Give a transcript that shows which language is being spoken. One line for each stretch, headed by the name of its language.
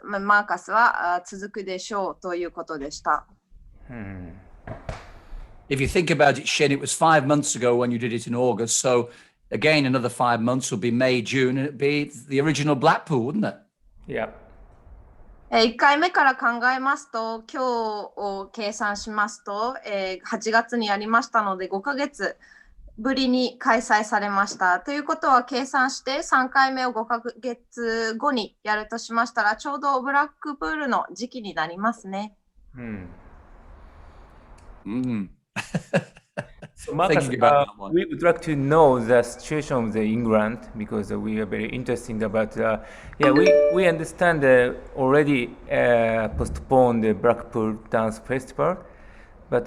Japanese: マーカスは続くでしょうということでした。
English: If you think about it, Shin, it was 5 months ago when you did it in August. So again, another 5 months will be May, June, and it'd be the original Blackpool, wouldn't it? Yeah.
Japanese: 1回目から考えますと、今日を計算しますと、8月にやりましたので、5ヶ月ぶりに開催されました。ということは計算して、3回目を5ヶ月後にやるとしましたら、ちょうどブラックプールの時期になりますね。
English: So Marcus, we would like to know the situation of the England because we are very interested about. We understand already postponed the Blackpool Dance Festival, but